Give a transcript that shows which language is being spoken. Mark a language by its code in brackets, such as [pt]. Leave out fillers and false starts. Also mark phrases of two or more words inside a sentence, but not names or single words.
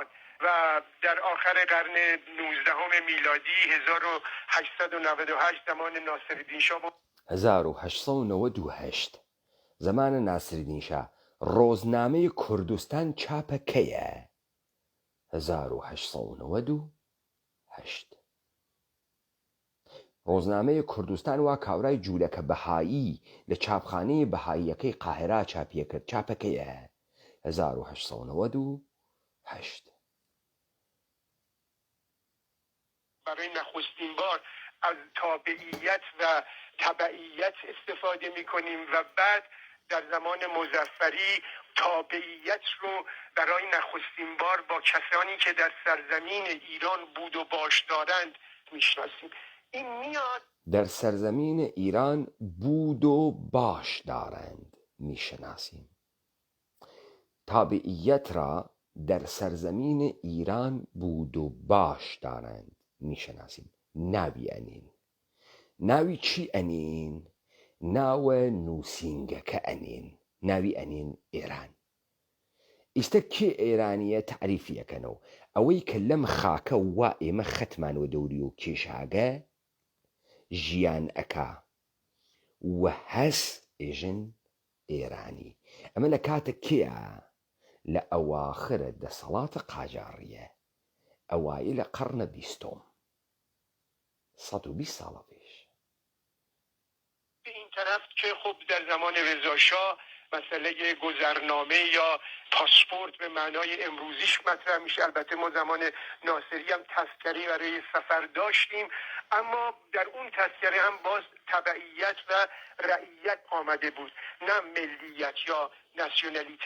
[fa] و در آخر قرن 19 میلادی 1898 زمان ناصرالدین شاه [ckb] 1898 [fa] زمان ناصرالدین شاه [ckb] ڕۆژنامەی کوردستان چاپە کەیە؟ 1898 ڕۆژنامەی کوردستان وا کاورای جوولەکە بەهایی لە چاپخانەی بەهاییەکەی قاهرە چاپیەکرد. چاپەکەیە 1898. [fa] برای نخستین بار از تابعیت و تبعیت استفاده میکنیم و بعد در زمان مظفری تابعیت رو برای نخستین بار با کسانی که در سرزمین ایران بود و باش دارند میشناسیم. این میاد در سرزمین ایران بود و باش دارند میشناسیم. تابعیت را در سرزمین ایران بود و باش دارند میشناسیم. [ckb] ناوی ئەنین. ناوی چی ئەنین؟ ناوە نووسینگەکە ئەنین. ناوی ئەنین ئێران. ئیستا کێ ئێرانیە تعریفیەکەنەوە ئەوەی کە لەم خاکە وا ئێمە خەتمانوە دەوری و کێشاگە ژیان ئەکا و هەس ئێژن ئێرانی. ئەمە لە کاتە کێە؟ لە ئەواخرە دەسەڵاتە قاجاڕیە، ئەوایە لە قەڕنە 20م، 120 ساڵە پێش. [fa] به این طرف که خب در زمان رضاشاه مسئله گذرنامه یا پاسپورت به معنای امروزیش مطرح میشه. البته ما زمان ناصری هم تذکره برای سفر داشتیم، اما در اون تذکره هم باز تبعیت و رعیت آمده بود، نه ملیت یا ناسیونالیته.